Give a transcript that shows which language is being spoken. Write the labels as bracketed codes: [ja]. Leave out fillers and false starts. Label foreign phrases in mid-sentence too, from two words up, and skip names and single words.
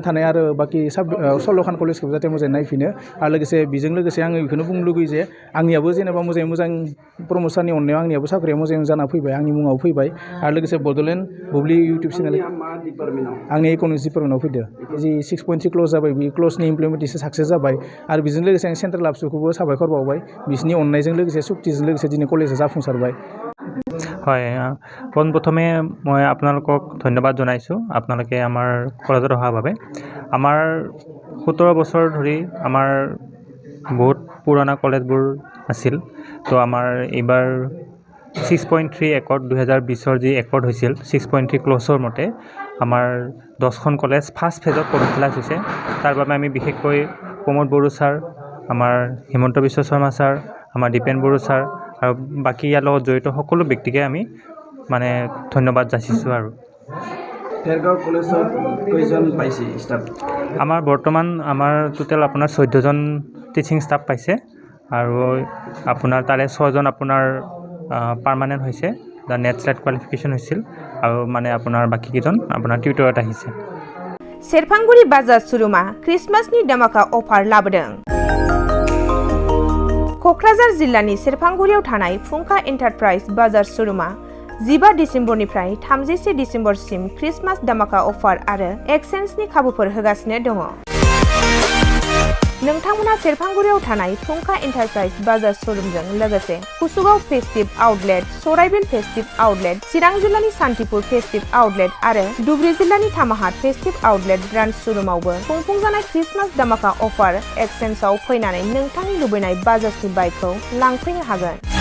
[brx] थानाय आरो बाखि 16खान कलेजखौ जाहाथे मोजाङै नायफिनो आरो लोगोसे बेजों लोगोसे आङो बेखौनो बुंनो लुगैयो जे आंनियाबो जेनेबा मोजां प्रमद सारनि अननायाव आंनियाबो साख्रिया मोजां जाना फैबाय आंनि मुङाव फैबाय आरो लोगोसे बड'लेण्ड बुब्लि इउटुब चेनेल आंनि इक'नमिक्स डिपार्टमेन्टआव फैदो जि 6.3 क्ल'ज जाबाय बे क्ल'जनि [en] implementation success [brx] जाबाय आरो बेजों लोगोसे आं सेन्ट्रेल आबसुखौबो साबायखर बावबाय बिसोरनि अननायजों लोगोसे सुक्तिजों लोगोसे दिनै कलेजआ जाफुंसारबाय [as] হয় পোনপ্ৰথমে মই আপোনালোকক ধন্যবাদ জনাইছোঁ আপোনালোকে আমাৰ কলেজত অহাৰ বাবে আমাৰ 17 বছৰ ধৰি আমাৰ বহুত পুৰণা কলেজবোৰ আছিল তো আমাৰ এইবাৰ 6.3 একৰ্ড 2020 যি একৰ্ড হৈছিল 6.3 ক্ল'জৰ মতে আমাৰ 10খন কলেজ ফাৰ্ষ্ট ফেজত কমিউনিলাইজ হৈছে তাৰ বাবে আমি বিশেষকৈ প্ৰমোদ বড়ো ছাৰ আমাৰ হিমন্ত বিশ্ব শৰ্মা ছাৰ আমাৰ দীপেন বড়ো ছাৰ আৰু বাকী ইয়াৰ লগত জড়িত সকলো ব্যক্তিকে আমি মানে ধন্যবাদ যাচিছোঁ আৰু भेरगाव कलेजত কেইজন পাইছে ষ্টাফ আমাৰ বৰ্তমান আমাৰ টোটেল আপোনাৰ 14জন [en] teaching staff [as] পাইছে আৰু আপোনাৰ তাৰে 6জন আপোনাৰ পাৰ্মানেণ্ট হৈছে দা [en] NET SLET qualification [as] হৈছিল আৰু মানে আপোনাৰ বাকী কেইজন আপোনাৰ টিউটৰত আহিছে [brx] सेरफांगुरि बाजार शोरूमा क्रिसमासनि दामाका अफार लाबोदों क'क्राझार जिल्लानि सेरफांगुरियाव थानाय फुंखा एन्टारप्राइज बाजार शोरूमा 15 डिसेम्बरनिफ्राय 31 डिसेम्बरसिम क्रिसमास दामाका अफार आरो एक्सचेन्जनि खाबुफोर होगासिनो दङ नोंथांमोना सेरफांगुरियाव थानाय फुंखा एन्टारप्राइज बाजार शोरूमजों लोगोसे कुसुगाव फेस्टिभ आउटलेट सराइबिल फेस्टिभ आउटलेट चिरां जिल्लानि सान्तिपुर फेस्टिभ आउटलेट आरो धुबरी जिल्लानि थामाहाट फेस्टिभ आउटलेट ब्रान्च शोरूमावबो खुंफुंजानाय क्रिसमास दामाका अफार एक्सचेन्जआव फैनानै नोंथांनि लुबैनाय बाजाजनि बाइकखौ लांफैनो हागोन